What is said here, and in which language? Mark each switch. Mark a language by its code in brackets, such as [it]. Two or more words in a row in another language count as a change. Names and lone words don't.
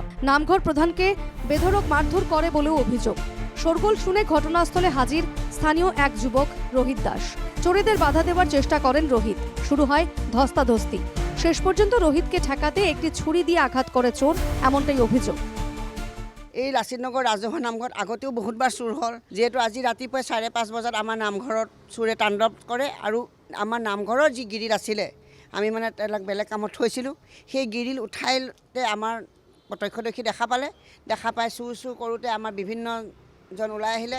[bn] নামঘর প্রধানকে বেধড়ক মারধর করে বলেও অভিযোগ। শোরগোল শুনে ঘটনাস্থলে হাজির স্থানীয় এক যুবক রোহিত দাস। চোরেদের বাধা দেওয়ার চেষ্টা করেন রোহিত। শুরু হয় ধস্তাধস্তি। শেষ পর্যন্ত রোহিতকে ঠেকাতে একটি ছুরি দিয়ে আঘাত করে চোর, এমনটাই অভিযোগ। [as] এই লাচিতনগৰ ৰাজহুৱা নামঘৰত আগতেও বহুতবাৰ চুৰ হ'ল। যিহেতু আজি ৰাতিপুৱা 5:30 বজাত আমাৰ নামঘৰত চোৰে তাণ্ডৱ কৰে আৰু আমাৰ নামঘৰৰ যি গিৰিল আছিলে, আমি মানে তাক বেলেগ কামত থৈছিলোঁ, সেই গিৰিল উঠাইতে আমাৰ প্ৰত্যক্ষদৰ্শী দেখা পাই চুৰ কৰোঁতে আমাৰ বিভিন্নজন ওলাই আহিলে।